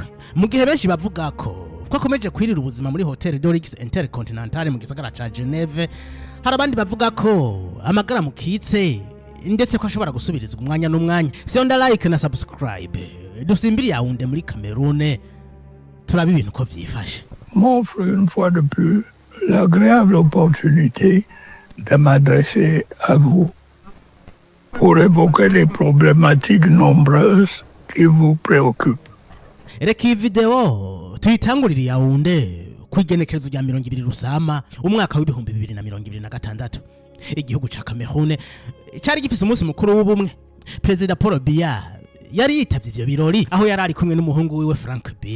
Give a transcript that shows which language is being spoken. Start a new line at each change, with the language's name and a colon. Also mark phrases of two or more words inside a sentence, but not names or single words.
Rundi: Mu gihe benshi bavuga ko akomeje kwirira ubuzima muri Hotel Dorix Intercontinental mu gisagara ca Geneve, hari abandi bavuga ko amagara mukitse ndetse ko ashobora gusubirizwa umwanya n'umwanya. Fyonda like na subscribe dusimbiri Yaoundé muri Cameroun turabe ibintu ko vyifashe.
French: M'offre une fois de plus l'agréable opportunité de m'adresser à vous pour évoquer les problématiques nombreuses qui vous préoccupent.
Rundi: Reka video tuyitangurira Yaoundé kwigenekerezo rya 20 Rusama umwaka w'ibihumbi 2026. Igihugu ca Cameroon cyari gifise umunsi mukuru w'ubumwe. President Paul Biya yari yitavye ivyo birori aho yari ari kumwe n'umuhungu wiwe Frank Biya.